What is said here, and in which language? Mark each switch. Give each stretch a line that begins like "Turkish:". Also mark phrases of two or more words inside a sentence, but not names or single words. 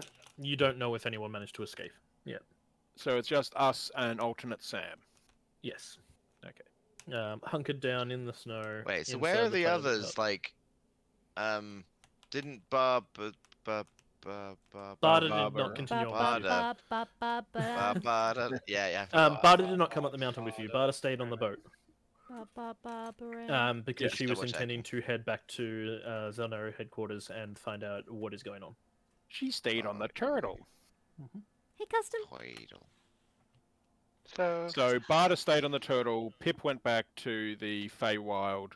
English: You don't know if anyone managed to escape. So it's just us and alternate Sam. Yes. Okay. Hunkered down in the snow. Wait, so inside where are the Tiger's others? hut. Like, didn't Barb... Barda did Barbara. not continue Ba, on with you. ba, ba, ba, ba, ba, Barda... Yeah, yeah. Barda did not come up the mountain with you. Barda stayed on the boat. ba, ba, ba, Because Yeah, she was double-checking. intending to head back to Xel'nari headquarters and find out what is going on. She stayed on the turtle. Hey, Custom. Coidal. So Barda stayed on the turtle. Pip went back to the Feywild.